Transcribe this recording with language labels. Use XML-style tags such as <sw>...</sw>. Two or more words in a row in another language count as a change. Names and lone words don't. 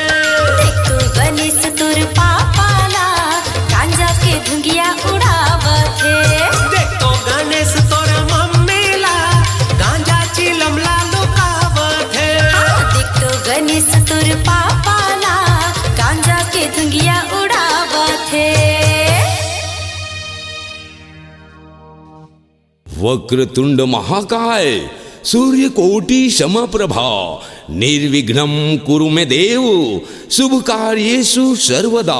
<hne>देख तो गणेश तुर पापा ला गांजा के धुंगिया उड़ावा थे। देख तो गणेश तोर मम्मी ला गांजा चिलम ला लुकावथे। देख तो गणेश तुर पापा ला गांजा के धुंगिया उड़ावा थे।</hne> <sa>वक्रतुंड महाकाय सूर्यकोटि समप्रभा निर्विघ्नं कुरु मे देव शुभ कार्येषु सर्वदा।</sa>